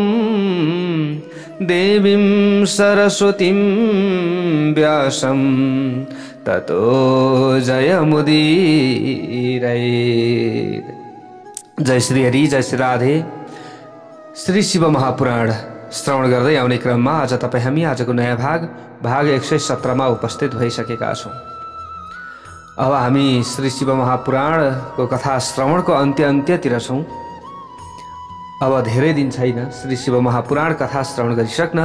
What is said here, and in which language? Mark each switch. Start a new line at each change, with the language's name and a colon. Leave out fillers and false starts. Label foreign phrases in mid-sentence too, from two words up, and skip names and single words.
Sanskrit: देवीं सरस्वतीं व्यासं ततो जयमुदीरयेत्।
Nepali: जय श्री हरि, जय श्री राधे। श्री शिव महापुराण श्रवण गर्दै आउने क्रममा आज तपाईँ हामी आजको नयाँ भाग 117 मा उपस्थित भइसकेका छौँ। अब हामी श्री शिव महापुराणको कथा श्रवणको अन्त्यतिर छौँ। अब धेरै दिन छैन श्री शिव महापुराण कथा श्रवण गरिसक्न।